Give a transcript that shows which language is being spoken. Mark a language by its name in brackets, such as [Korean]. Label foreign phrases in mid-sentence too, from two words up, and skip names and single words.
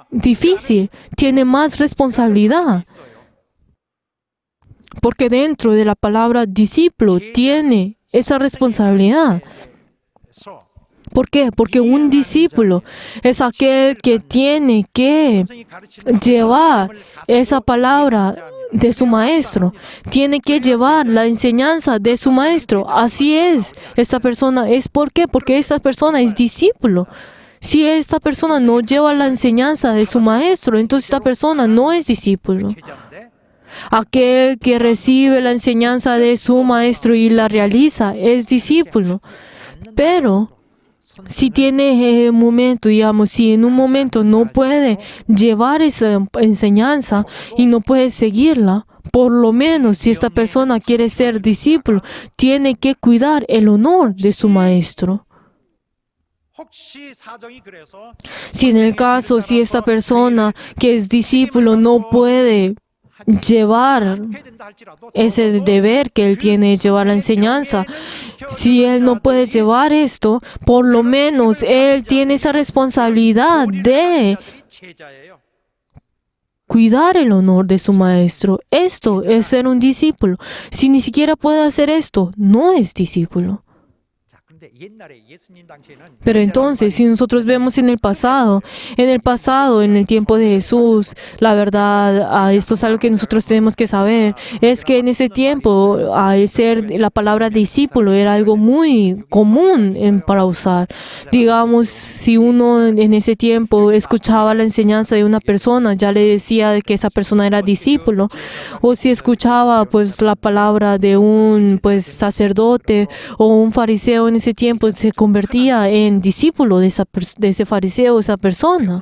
[Spanish] difícil, tiene más responsabilidad. Porque dentro de la palabra discípulo tiene esa responsabilidad. [Korean] 있어. [Spanish] ¿Por qué? Porque un discípulo es aquel que tiene que [Korean] 선생이 가르치는 [Spanish] llevar esa palabra de su maestro. Tiene que llevar la enseñanza de su maestro. Así es. Esta persona ¿por qué? Porque esta persona es discípulo. Si esta persona no lleva la enseñanza de su maestro, entonces esta persona no es discípulo. [Korean] 제자인데 [Spanish] Aquel que recibe la enseñanza de su maestro y la realiza es discípulo. Pero si tiene un momento, digamos, si en un momento no puede llevar esa enseñanza y no puede seguirla, por lo menos si esta persona quiere ser discípulo, tiene que cuidar el honor de su maestro. [Korean] 혹시 사정이 그래서 [Spanish] Si en el caso, si esta persona que es discípulo no puede llevar [Korean] 해야 된다 할지라도 [Spanish] ese deber que él tiene de llevar la enseñanza, si él no puede llevar esto, por lo menos él tiene esa responsabilidad de [Korean] 제자예요. [Spanish] cuidar el honor de su maestro. Esto es ser un discípulo. Si ni siquiera puede hacer esto, no es discípulo. [Korean] 자, 근데 옛날에 예수님 당시에는 [Spanish] Pero entonces, si nosotros vemos en el pasado, en el tiempo de Jesús, la verdad, esto es algo que nosotros tenemos que saber, es que en ese tiempo, la palabra discípulo era algo muy común para usar. Digamos, si uno en ese tiempo escuchaba la enseñanza de una persona, ya le decía de que esa persona era discípulo, o si escuchaba pues la palabra de un sacerdote o un fariseo en ese tiempo, se convertía en discípulo de ese fariseo, esa persona.